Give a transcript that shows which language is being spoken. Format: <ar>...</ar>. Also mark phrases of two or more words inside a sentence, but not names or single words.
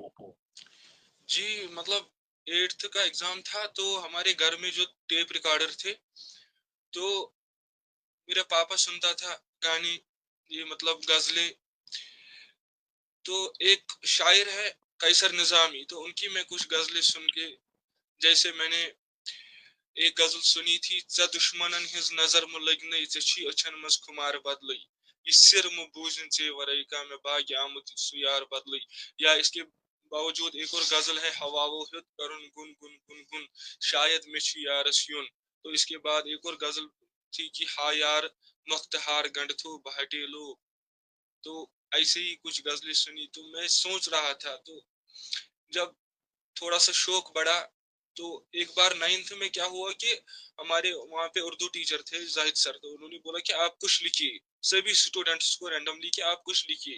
<hi>जी मतलब 8th का एग्जाम था तो हमारे घर में जो टेप रिकॉर्डर थे तो मेरा पापा सुनता था गाने, ये मतलब गजलें। तो एक शायर है कैसर निजामी, तो उनकी मैं कुछ गजलें सुन के, जैसे मैंने एक गजल सुनी थी,</hi> <ks>ज दुश्मनन हिज नजर मु लग्न छी अछन मज खुमार बदल, ये सिर मु बूझन चे वरई का मैं भाग्य आमुत सु यार बदल।</ks> <hi>या इसके बावजूद एक और गजल है,</hi> <ks>हवावो हित करुन गुन गुन गुन गुन शायद में छी यारस यून।</ks> <hi>तो इसके बाद एक और गजल थी कि</hi> <ks>हा यार मुख्तहार गंडथो बहटेलो।</ks> <hi>तो ऐसे ही कुछ गजलें सुनी तो मैं सोच रहा था, तो जब थोड़ा सा शौक बढ़ा तो एक बार 9th में क्या हुआ कि हमारे वहाँ पे उर्दू टीचर थे जाहिद सर, तो उन्होंने बोला कि आप कुछ लिखिए, सभी स्टूडेंट्स को रैंडमली कि आप कुछ लिखिए।</hi>